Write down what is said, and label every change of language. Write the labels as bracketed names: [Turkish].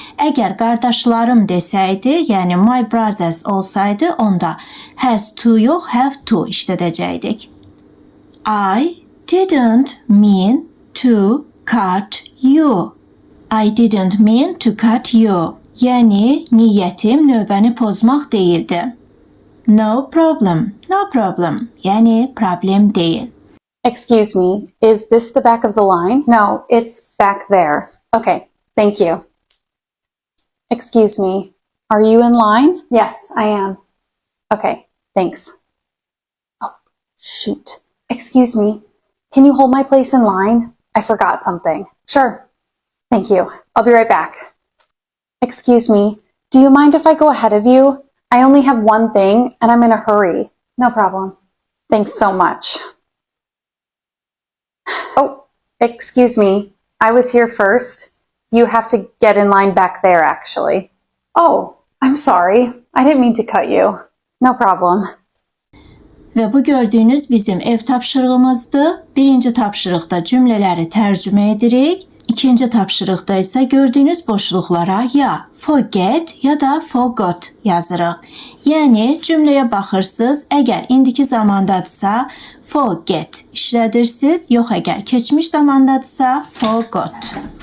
[Azerbaijani] Əgər qardaşlarım desəydi, yəni [English] my brothers [Azerbaijani] olsaydı, onda has to yox, have to işlədəcəkdik. [English] I didn't mean to cut you. I didn't mean to cut you. [Azerbaijani] Yəni, niyyətim növbəni pozmaq deyildi. [English] No problem, no problem. [Azerbaijani] Yəni, problem deyil. [English] Excuse me, is this the back of the line? No, it's back there. Okay, thank you. Excuse me, are you in line? Yes, I am. Okay, thanks. Oh, shoot. Excuse me, can you hold my place in line? I forgot something. Sure. Thank you. I'll be right back. Excuse me, do you mind if I go ahead of you? I only have one thing and I'm in a hurry. No problem. Thanks so much. Oh, excuse me. I was here first. You have to get in line back there, actually. Oh, I'm sorry. I didn't mean to cut you. No problem. [Azerbaijani] Və bu gördüyünüz bizim ev tapşırığımızdır. Birinci tapşırıqda cümlələri tərcümə edirik. İkinci tapşırıqda isə gördüyünüz boşluqlara ya forget ya da forgot yazırıq. Yəni cümləyə baxırsınız, əgər indiki zamandadırsa forget işlədirsiniz, yox əgər keçmiş zamandadırsa forgot.